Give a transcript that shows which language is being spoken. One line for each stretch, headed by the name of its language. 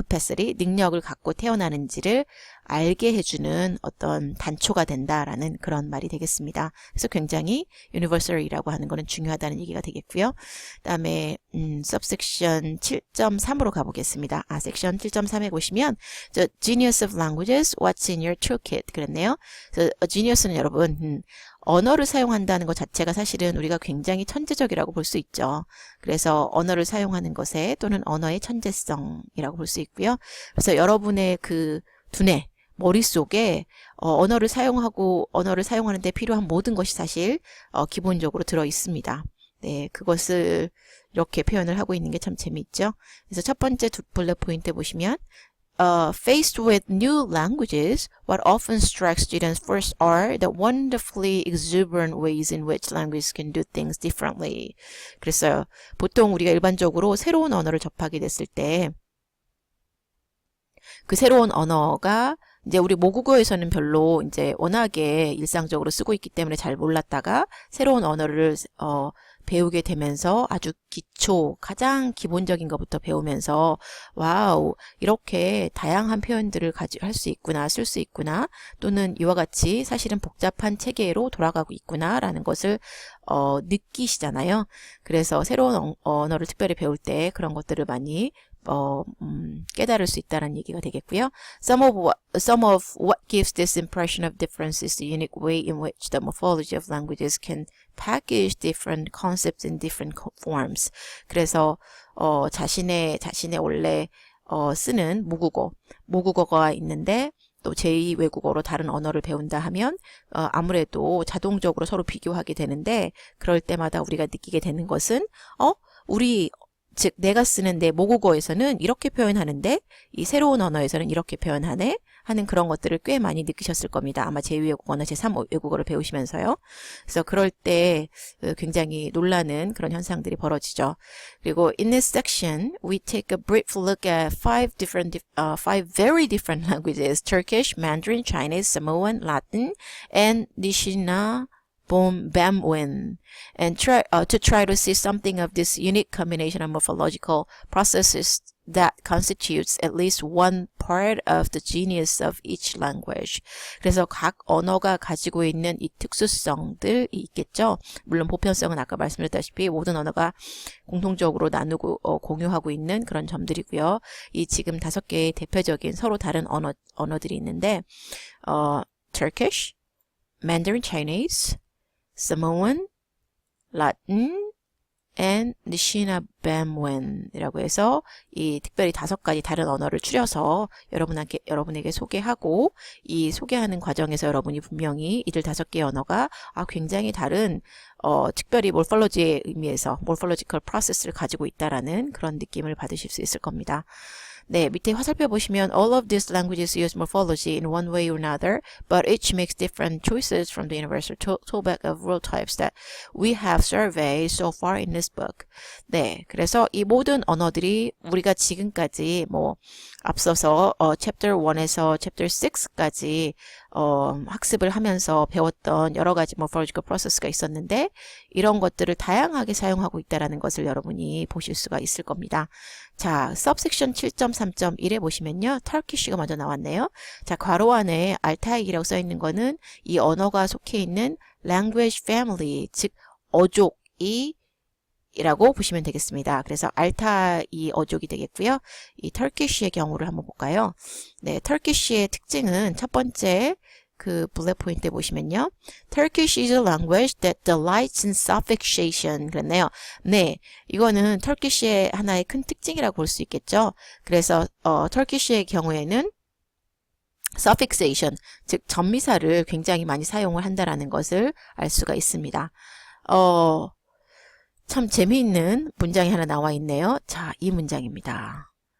Korean: capacity, 능력을 갖고 태어나는지를 알게 해주는 어떤 단초가 된다라는 그런 말이 되겠습니다. 그래서 굉장히 universal이라고 하는 거는 중요하다는 얘기가 되겠고요. 그다음에 subsection 7.3으로 가보겠습니다. 섹션 7.3에 보시면
English: The genius of languages, what's in your toolkit
Korean: 그랬네요. 그래서 genius는 여러분 언어를 사용한다는 것 자체가 사실은 우리가 굉장히 천재적이라고 볼 수 있죠. 그래서 언어를 사용하는 것에 또는 언어의 천재성이라고 볼 수 있고요. 그래서 여러분의 그 두뇌, 머릿속에 언어를 사용하는데 필요한 모든 것이 사실 기본적으로 들어 있습니다. 네, 그것을 이렇게 표현을 하고 있는 게 참 재미있죠. 그래서 첫 번째 블록 포인트 보시면
English: faced with new languages, what often strikes students first are the wonderfully exuberant ways in which languages can do things differently.
Korean: 그래서 보통 우리가 일반적으로 새로운 언어를 접하게 됐을 때 그 새로운 언어가 이제 우리 모국어에서는 별로 이제 워낙에 일상적으로 쓰고 있기 때문에 잘 몰랐다가 새로운 언어를 배우게 되면서 아주 기초, 가장 기본적인 것부터 배우면서 와우, 이렇게 다양한 표현들을 할 수 있구나, 쓸 수 있구나, 또는 이와 같이 사실은 복잡한 체계로 돌아가고 있구나라는 것을 느끼시잖아요. 그래서 새로운 언어를 특별히 배울 때 그런 것들을 많이 깨달을 수 있다는 얘기가 되겠고요.
English: Some of what gives this impression of difference is the unique way in which the morphology of languages can package different concepts in different forms.
Korean: 그래서 자신의 원래 쓰는 모국어가 있는데 또 제2 외국어로 다른 언어를 배운다 하면 아무래도 자동적으로 서로 비교하게 되는데 그럴 때마다 우리가 느끼게 되는 것은 즉 내가 쓰는 내 모국어에서는 이렇게 표현하는데 이 새로운 언어에서는 이렇게 표현하네 하는 그런 것들을 꽤 많이 느끼셨을 겁니다. 아마 제2외국어나 제3 외국어를 배우시면서요. 그래서 그럴 때 굉장히 놀라는 그런 현상들이 벌어지죠. 그리고
English: in this section, we take a brief look at five very different languages: Turkish, Mandarin, Chinese, Samoan, Latin, and Nishina Bamwen, and to try to see something of this unique combination of morphological processes that constitutes at least one part of the genius of each language.
Korean: 그래서 각 언어가 가지고 있는 이 특수성들이 있겠죠. 물론 보편성은 아까 말씀드렸다시피 모든 언어가 공통적으로 나누고 공유하고 있는 그런 점들이고요. 이 지금 5개의 대표적인 서로 다른 언어들이 있는데 Turkish, Mandarin Chinese, Samoan, Latin, and Nishina Bamwen이라고 해서 이 특별히 5가지 다른 언어를 추려서 여러분에게 소개하고 이 소개하는 과정에서 여러분이 분명히 이들 5개의 언어가 굉장히 다른 특별히 몰폴로지의 의미에서 몰폴로지컬 프로세스를 가지고 있다라는 그런 느낌을 받으실 수 있을 겁니다. 네, 밑에 화살표 보시면
English: all of these languages use morphology in one way or another, but each makes different choices from the universal toolbag of rule types that we have surveyed so far in this book.
Korean: 네, 그래서 이 모든 언어들이 우리가 지금까지 뭐 앞서서 chapter 1에서 chapter 6까지 학습을 하면서 배웠던 여러 가지 morphological process가 있었는데 이런 것들을 다양하게 사용하고 있다는 것을 여러분이 보실 수가 있을 겁니다. 자, subsection 7.3.1에 보시면요. Turkish가 먼저 나왔네요. 자, 괄호 안에 알타이라고 써 있는 거는 이 언어가 속해 있는 language family, 즉 어족이 이라고 보시면 되겠습니다. 그래서 알타이 어족이 되겠고요. 이 터키시의 경우를 한번 볼까요? 네, 터키시의 특징은 첫 번째 그 블랙 포인트에 보시면요.
English: Turkish is a language that delights in suffixation.
Korean: 그랬네요. 네, 이거는 터키시의 하나의 큰 특징이라고 볼 수 있겠죠. 그래서 터키시의 경우에는 suffixation, 즉 전미사를 굉장히 많이 사용을 한다라는 것을 알 수가 있습니다. 참 재미있는 문장이 하나 나와 있네요. 자, 이 문장입니다.